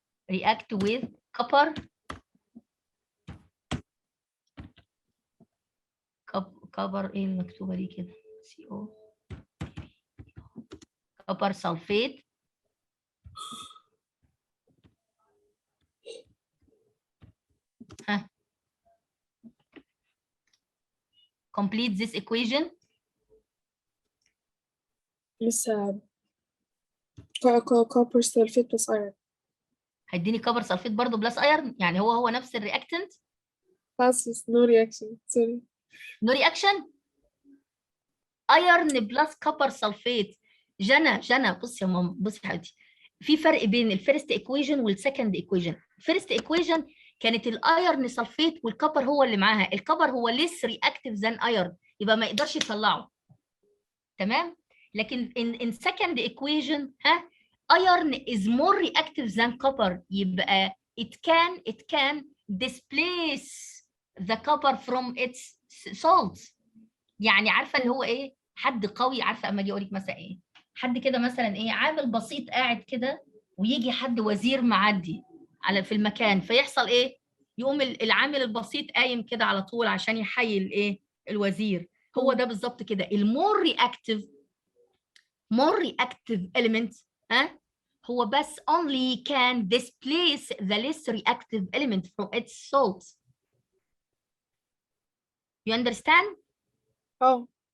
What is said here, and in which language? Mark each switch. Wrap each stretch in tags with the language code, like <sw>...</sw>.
<en>react with copper copper</en> <ar>ايه المكتوبة دي كده</ar> <en>CO copper sulfate ها complete this equation.</en> <ar>لسه</ar> <en>copper sulfate plus iron.</en> <ar>هيديني كبر سلفيت برضو بلس ايرن، يعني هو نفس الرياكتنت. خلاص بس</ar> <en>no reaction sorry.</en> <ar>نو رياكشن، ايرن بلس كبر سلفيت. جنى بصي يا ماما، بصي يا حبيبتي، في فرق بين الفيرست ايكويجن والسكند ايكويجن. الفيرست ايكويجن كانت الايرن سلفيت والكبر هو اللي معاها، الكبر هو ليس رياكتيف ذان ايرن، يبقى ما يقدرش يطلعه، تمام؟ لكن</ar> <en>in second equation</en> <ar>ها</ar> <en>iron is more reactive than copper،</en> <ar>يبقى</ar> <en>it can displace the copper from its salts.</en> <ar>يعني عارفه اللي هو ايه، حد قوي، عارفه اما اجي اقول لك مثلا ايه، حد كده مثلا ايه عامل بسيط قاعد كده، ويجي حد وزير معدي على في المكان، فيحصل ايه، يقوم العامل البسيط قايم كده على طول عشان يحيي الايه الوزير. هو ده بالظبط كده المور رياكتيف،</ar> <en>more reactive element</en> <ar>ها هو بس</ar> <en>only can displace the less reactive element from its salts. You understand?</en> <ar>اه</ar>